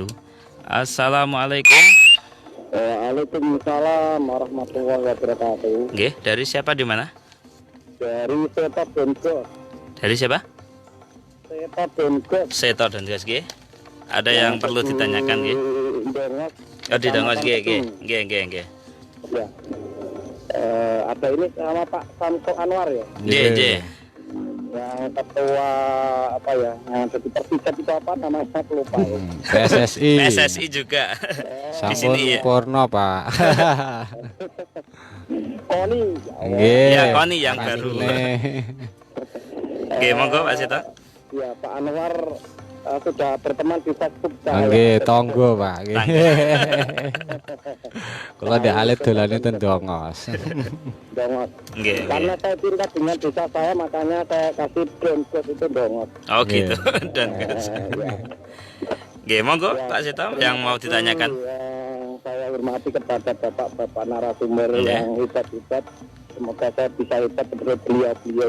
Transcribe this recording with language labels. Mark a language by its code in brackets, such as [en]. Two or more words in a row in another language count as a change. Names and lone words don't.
[ar] Assalamualaikum. وعليكم السلام ورحمة الله وبركاته. [jv] Nggih, [id] dari siapa di mana? Dari Seto Dongos. Dari siapa? Seto Dongos. Seto dan Gas nggih. Ada yang perlu ditanyakan nggih? Dongos. Oh, di Dongos nggih. Ya. Ada ini sama Pak Samsul Anwar ya. [jv] Nggih. [id] Yang ketua apa ya? Yang jadi Persija itu apa namanya? Saya lupa ya. PSSI. PSSI juga. Di [jv] Sampun [id] sini ya. Porno Pak. Koni. [jv] Nggih. [id] Ya, Koni yang baru. [jv] Nggih, monggo Pak Seto. [id] Ya, Pak Anwar sudah berteman di Facebook. [jv] Nggih, tonggo Pak. Nggih. Kalau di alit dolane ten Dongos. Dongos. Nggih. [id] Karena saya cinta dengan desa saya, makanya saya kasih Dongos itu Dongos. Oh gitu. Dan Gas. [jv] Nggih, monggo [id] Pak Seto yang mau ditanyakan. Yang saya hormati kepada bapak-bapak narasumber Iya. yang hebat-hebat. Semoga saya bisa hebat seperti beliau-beliau